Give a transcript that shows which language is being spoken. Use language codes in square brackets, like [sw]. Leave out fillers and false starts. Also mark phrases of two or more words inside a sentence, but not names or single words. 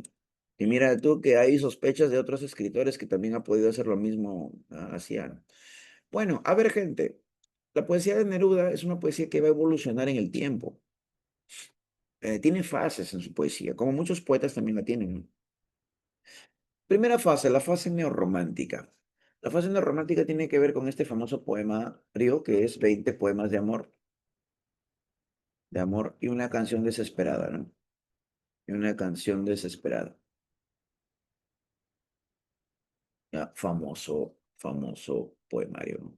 [es] Y mira tú que hay sospechas de otros escritores que también han podido hacer lo mismo hacían. Bueno, a ver gente, la poesía de Neruda es una poesía que va a evolucionar en el tiempo. Tiene fases en su poesía, como muchos poetas también la tienen, ¿no? Primera fase, la fase neorromántica. La fase neorromántica tiene que ver con este famoso poemario que es 20 poemas de amor y una canción desesperada, ¿no? Y una canción desesperada. Ya, famoso poemario, ¿no?